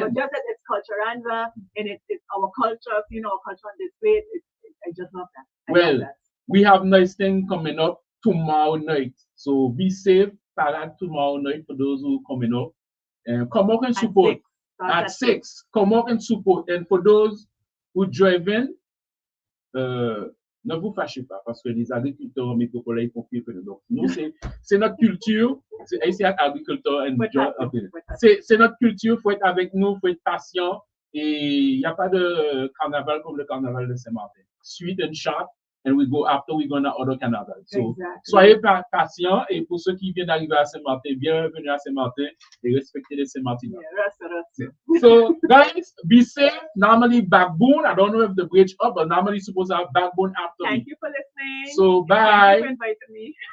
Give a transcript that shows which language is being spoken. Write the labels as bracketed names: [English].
[English] But just that it's culturanza and it's our culture, you know, our culture on display. I just love that. I love that. We have nice thing coming up tomorrow night. So be safe. Parade tomorrow night for those who coming up. Come up and support. At 6. Come up and support. And for those who drive in, [French] ne vous fâchez pas parce que les agriculteurs métropolitains font pire que nous. Donc, nous, c'est notre culture. C'est agriculteur c'est notre culture. Il faut être avec nous, il faut être patient. Et il n'y a pas de carnaval comme le carnaval de Saint-Martin. [English] Sweet and sharp. And we go after we go to other carnival. [French] So, soyez patient. Et pour ceux qui viennent d'arriver à Saint-Martin, bienvenue à Saint-Martin et respectez les Saint-Martinois. [English] So, guys, be safe. Normally, backbone. I don't know if the bridge up, but normally supposed to have backbone after. Thank you for listening. So, bye. Thank you for inviting me.